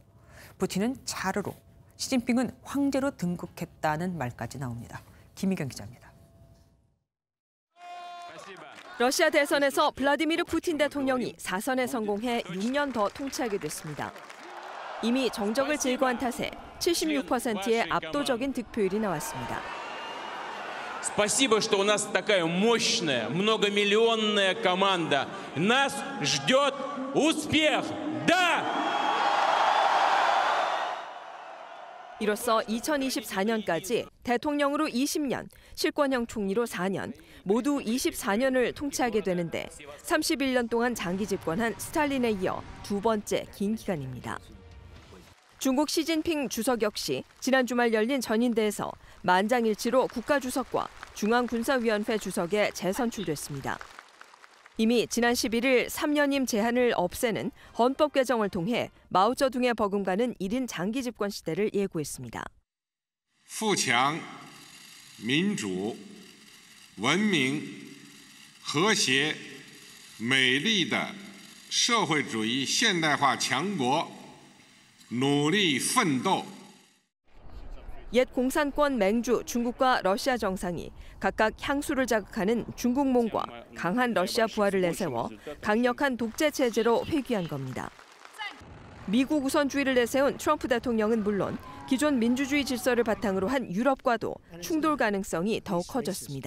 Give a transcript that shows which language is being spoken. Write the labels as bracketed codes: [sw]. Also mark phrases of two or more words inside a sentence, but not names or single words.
[ko] 푸틴은 차르로, 시진핑은 황제로 등극했다는 말까지 나옵니다. 김희경 기자입니다. 러시아 대선에서 블라디미르 푸틴 대통령이 4선에 성공해 6년 더 통치하게 됐습니다. 이미 정적을 제거한 탓에 76%의 압도적인 득표율이 나왔습니다. [ru] Спасибо, что у нас такая мощная, многомиллионная команда. Нас ждет успех. Да! [ko] 이로써 2024년까지 대통령으로 20년, 실권형 총리로 4년, 모두 24년을 통치하게 되는데 31년 동안 장기 집권한 스탈린에 이어 두 번째 긴 기간입니다. 중국 시진핑 주석 역시 지난 주말 열린 전인대에서 만장일치로 국가주석과 중앙군사위원회 주석에 재선출됐습니다. 이미 지난 11일 3년임 제한을 없애는 헌법 개정을 통해 마오쩌둥의 버금가는 1인 장기 집권 시대를 예고했습니다. [zh] 富强、民主、文明、和谐、美丽的社会主义现代化强国 努力奋斗. [ko] 옛 공산권 맹주 중국과 러시아 정상이 각각 향수를 자극하는 중국몽과 강한 러시아 부하를 내세워 강력한 독재 체제로 회귀한 겁니다. 미국 우선주의를 내세운 트럼프 대통령은 물론 기존 민주주의 질서를 바탕으로 한 유럽과도 충돌 가능성이 더욱 커졌습니다.